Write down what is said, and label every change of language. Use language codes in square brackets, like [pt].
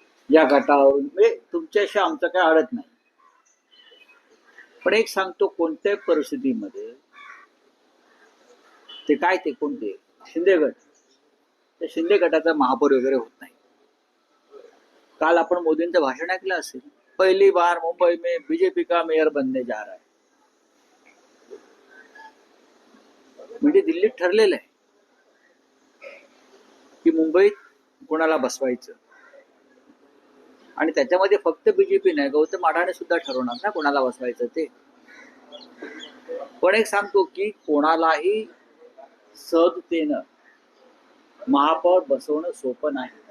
[mr] या गटावरून म्हणजे तुमच्याशी आमचं काय अडत नाही, पण एक सांगतो, कोणत्याही परिस्थितीमध्ये ते काय ते कोणते शिंदे गट, त्या शिंदे गटाचा महापौर वगैरे होत नाही. काल आपण मोदींचं भाषण ऐकलं असेल, [hi] पहली बार मुंबई में बीजेपी का मेयर बनने जा रहा है. [mr] म्हणजे दिल्लीत ठरलेलं आहे की मुंबईत कोणाला बसवायचं, आणि त्याच्यामध्ये फक्त बीजेपी नाही, गौतम अडाणी सुद्धा ठरवणार ना कोणाला बसवायचं ते. पण एक सांगतो की कोणालाही सहजतेनं महापौर बसवणं सोपं नाही.